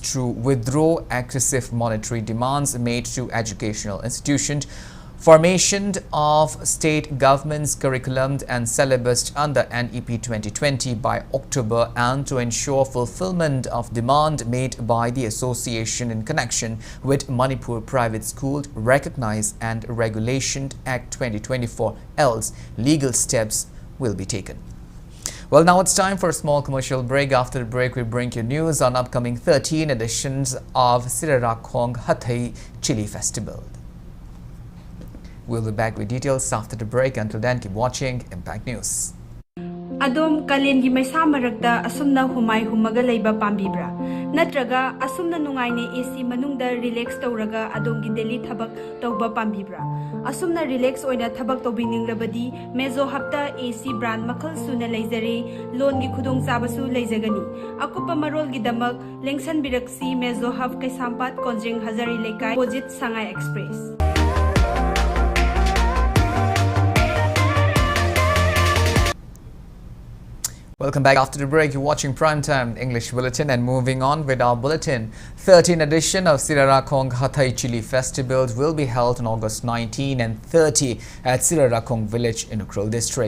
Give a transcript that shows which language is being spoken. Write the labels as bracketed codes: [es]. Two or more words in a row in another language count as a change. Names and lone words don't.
[en] to withdraw excessive monetary demands made to educational institutions, formation of state government's curriculum and syllabus under NEP 2020 by October, and to ensure fulfillment of demand made by the association in connection with Manipur Private School Recognized and Regulation Act 2024, else legal steps will be taken. Well, now it's time for a small commercial break. After the break, we bring you news on upcoming 13 editions of Sirarakong Hathai Chili Festival. We'll be back with details after the break. Until then, keep watching Impact News. [mni] Adom kalengi maisa maragda asumna humai humaga leiba pambibra natraga asumna nungaine AC manungda relax tawraga adongi daily thabak tawba pambibra asumna relax oina thabak tawbiningrabadi mezo hapta [en] AC brand [mni] makhal suna leizare loan gi khudong chabasu leizagani akupa marol gi damak lengsan biraksi mezo hab kaisampat konjeng hazari lekai opposite Sangai Express. [en] Welcome back. After the break, you're watching Primetime English Bulletin, and moving on with our bulletin. 13th edition of Sirarakong Hathai Chili Festival will be held on August 19 and 30 at Sirarakong village in Ukhrul district.